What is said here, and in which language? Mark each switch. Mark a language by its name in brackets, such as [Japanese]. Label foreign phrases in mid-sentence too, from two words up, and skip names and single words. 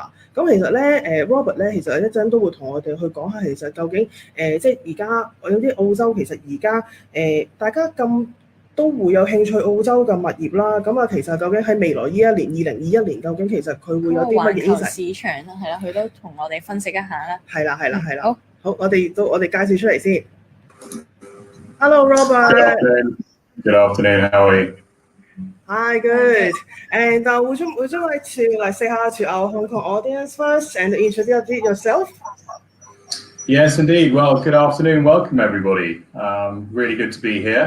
[Cantonese] 咁其實咧Robert 咧，其實一陣都會同我哋去講下，其實究竟即係而家有啲澳洲其實而家大家咁都會有興趣澳洲嘅物業啦。咁其實究竟喺未來呢一年2021年，究竟其實佢會有啲乜嘢環球市場啦，係啦，佢都同我哋分析一下啦。係啦。好，我哋介紹出嚟先。Hello Robert。 [English] Good afternoon. How are you? Hi, good. And would you like to say hello to our Hong Kong audience first and introduce yourself? Yes, indeed. Well, good afternoon. Welcome, everybody. Really good to be here.